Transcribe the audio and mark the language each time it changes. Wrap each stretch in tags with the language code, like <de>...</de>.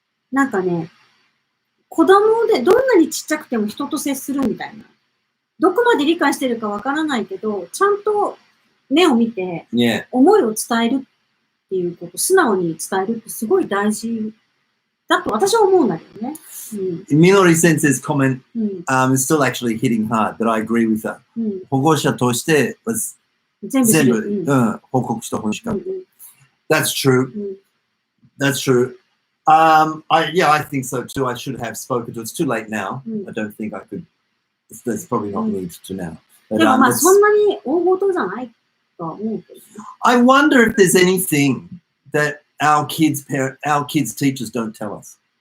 <ja>なんかね、子供でどんなにちっちゃくても人と接するみたいな。どこまで理解してるかわからないけど、ちゃんと目を見て、思いを伝えるっていうこと、素直に伝えるってすごい大事。だと私は思うんだけどね。</ja> <en>Minori Sensei's comment is still actually hitting hard, but I agree with her.</en> <ja>保護者としては全部報告してほしかった。</ja> <en>That's true. That's true. I think so too. I should have spoken to. It's too late now. I don't think I could. There's probably not need to now.</en> <ja>でもまあそんなに大事じゃないとは思うけど。</ja> <en>I wonder if there's anything that our kids' teachers don't tell us.</en>